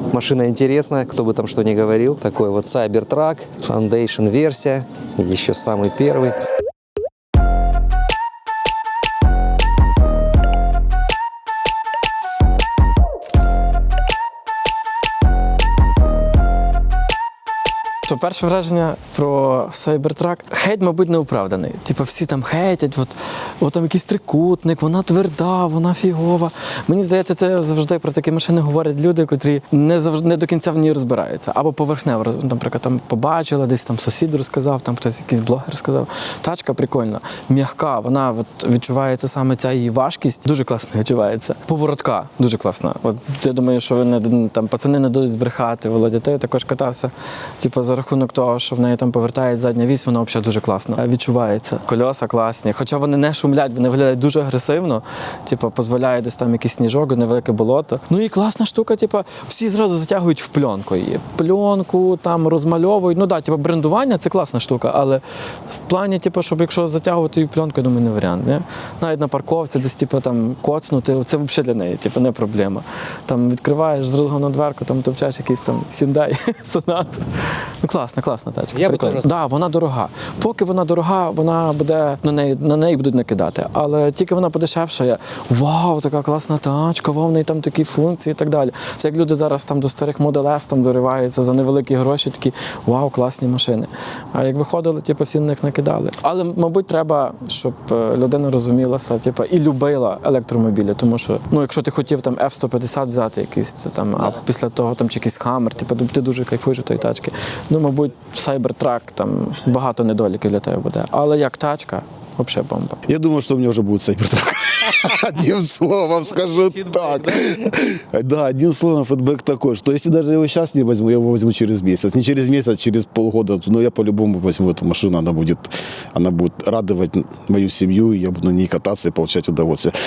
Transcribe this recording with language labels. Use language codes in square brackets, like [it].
[ru] Машина интересная, кто бы там что ни говорил. Такой вот Cybertruck, Foundation версия, еще самый первый. [uk] Що перше враження про Cybertruck? Хейт, мабуть, неоправданий. Типу всі там хейтять, от там якийсь трикутник, вона тверда, вона фігова. Мені здається, це завжди про такі машини говорять люди, котрі не до кінця в ній розбираються. Або поверхнево, наприклад, там побачила, десь там сусід розказав, там хтось якийсь блогер сказав. Тачка прикольна, м'яка, вона от відчувається саме ця її важкість, дуже класно відчувається. Поворотка дуже класна. От я думаю, що там пацани не дадуть збрехати. Володя, ти також катався, типу, за рахунок того, що в неї там повертає задня вісь, вона взагалі дуже класно відчувається. Кольоса класні, хоча вони не шумлять, вони виглядають дуже агресивно, типу, дозволяє десь там якийсь сніжок, невелике болото. Ну і класна штука, типу, всі зразу затягують в пленку її. Пленку там розмальовують, ну да, типу, брендування це класна штука, але в плані, типу, щоб якщо затягувати її в пленку, я думаю, не варіант, не? Навіть на парковці десь, типу, там коцнути, це взагалі для неї, типу, не проблема. Там відкриваєш з розгону дверку, там товчаєш якийсь там Hyundai Sonata. Ну, класна тачка. Прикольно. Да, вона дорога. Поки вона дорога, вона буде на неї будуть накидати. Але тільки вона подешевшає, вау, така класна тачка, вау, в неї там такі функції і так далі. Це як люди зараз там до старих Model S там дориваються за невеликі гроші, такі вау, класні машини. А як виходили, типу, всі на них накидали. Але, мабуть, треба, щоб людина розумілася, типу, і любила електромобілі, тому що, ну, якщо ти хотів там F-150 взяти якийсь, там, а після того там чи якийсь Hammer, типу, ти дуже кайфуєш від тої тачки. Ну, мабуть, Cybertruck, там багато недоліків для тебе буде. Але як тачка, взагалі бомба. [ru] Я думаю, что у меня уже будет Cybertruck. Одним словом скажу так. Да, одним словом фидбэк такой, что если даже его сейчас не возьму, я его возьму через месяц. Не через месяц, через полгода, но я по-любому возьму эту машину, она будет радовать мою семью, и я буду на ней кататься и получать удовольствие.